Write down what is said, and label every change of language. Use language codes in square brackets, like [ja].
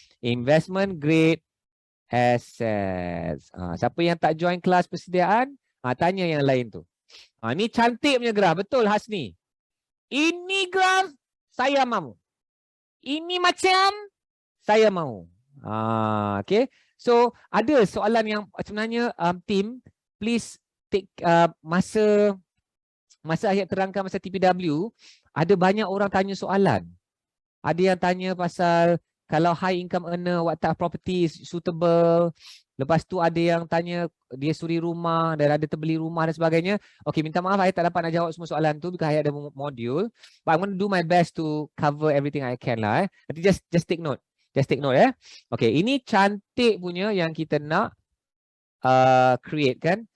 [en] Investment grade assets. [ms] Siapa yang tak join kelas persediaan, tanya yang lain tu. Ni cantik punya graf. Betul Hasni? Ini graf saya mahu. Ini macam saya mahu. Okay. So ada soalan yang sebenarnya team, [en] please take [ms] masa Ayat terangkan masa TPW, ada banyak orang tanya soalan. Ada yang tanya pasal kalau [en] high income earner, what type of property is suitable. [ms] Lepas tu ada yang tanya dia suri rumah dan ada terbeli rumah dan sebagainya. Okay, minta maaf Ayat tak dapat nak jawab semua soalan tu because Ayat ada modul. [en] But I'm going to do my best to cover everything I can lah. Nanti just take note. Just take note ya. [ms] Okay, ini cantik punya yang kita nak create kan.